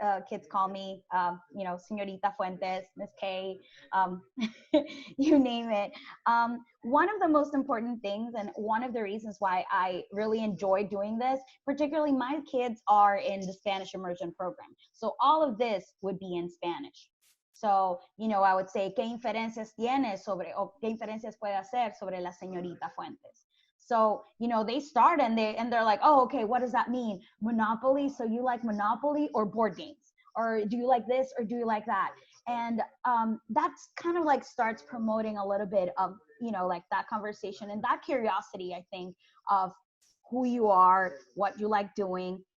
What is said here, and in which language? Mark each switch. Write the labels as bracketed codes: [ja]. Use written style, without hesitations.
[en] Kids call me, Señorita Fuentes, Miss K, you name it. One of the most important things and one of the reasons why I really enjoy doing this, particularly my kids are in the Spanish immersion program. So all of this would be in Spanish. [es] So, I would say, ¿qué inferencias tiene o qué inferencias puede hacer sobre la señorita Fuentes? [en] So, they start and they're like, oh, okay, what does that mean? Monopoly. So you like Monopoly or board games? Or do you like this or do you like that? And that's kind of like starts promoting a little bit of, like that conversation and that curiosity, I think, of who you are, what you like doing.